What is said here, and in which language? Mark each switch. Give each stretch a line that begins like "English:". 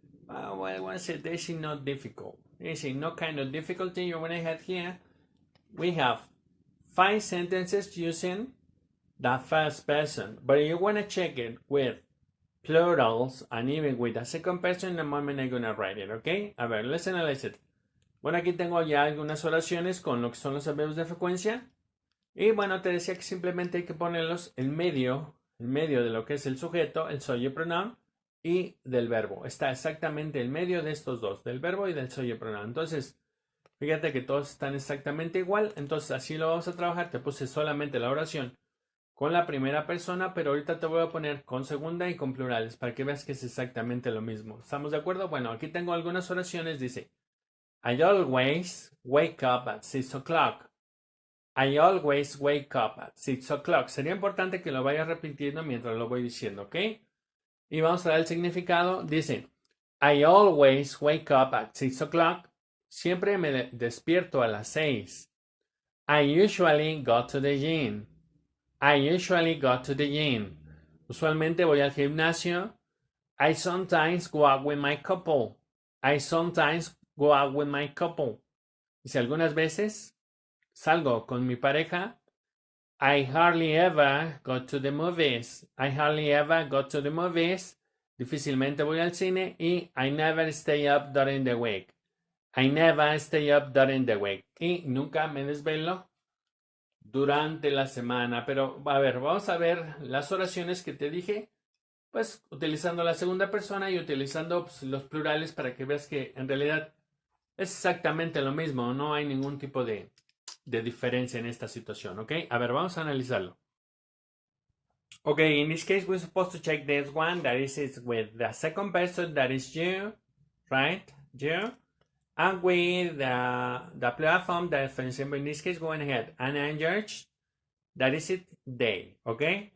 English: Well, I want to say this is not difficult. This is no kind of difficulty. You're going to have here. We have 5 sentences using the first person, but you want to check it with plurals and even with the second person the moment I'm going to write it, okay?
Spanish: A ver,
English: let's analyze it.
Spanish: Bueno, aquí tengo ya algunas oraciones con lo que son los adverbios de frecuencia. Y bueno, te decía que simplemente hay que ponerlos en medio de lo que es el sujeto, el subject pronoun y del verbo. Está exactamente en medio de estos dos, del verbo y del subject pronoun. Entonces, fíjate que todos están exactamente igual. Entonces, así lo vamos a trabajar. Te puse solamente la oración con la primera persona, pero ahorita te voy a poner con segunda y con plurales para que veas que es exactamente lo mismo. ¿Estamos de acuerdo? Bueno, aquí tengo algunas oraciones.
English: Dice, I always wake up at 6 o'clock. I always wake up at 6 o'clock.
Spanish: Sería importante que lo vayas repitiendo mientras lo voy diciendo, ¿ok? Y vamos a dar el significado.
English: Dice, I always wake up at 6 o'clock.
Spanish: Siempre me despierto a las 6.
English: I usually go to the gym. I usually go to the gym.
Spanish: Usualmente voy al gimnasio.
English: I sometimes go out with my couple. I sometimes go out with my couple.
Spanish: Dice, algunas veces salgo con mi pareja.
English: I hardly ever go to the movies. I hardly ever go to the movies.
Spanish: Difícilmente voy al cine.
English: Y I never stay up during the week. I never stay up during the week.
Spanish: Y nunca me desvelo durante la semana. Pero, a ver, vamos a ver las oraciones que te dije. Pues utilizando la segunda persona y utilizando pues, los plurales para que veas que en realidad es exactamente lo mismo. No hay ningún tipo de diferencia en esta situación, ¿ok? A ver, vamos a analizarlo.
English: Okay, in this case, we're supposed to check this one. That is with the second person, that is you, right? You. And with the plural form, that, for example, in this case, going ahead. Anna and George, that is it, they, okay?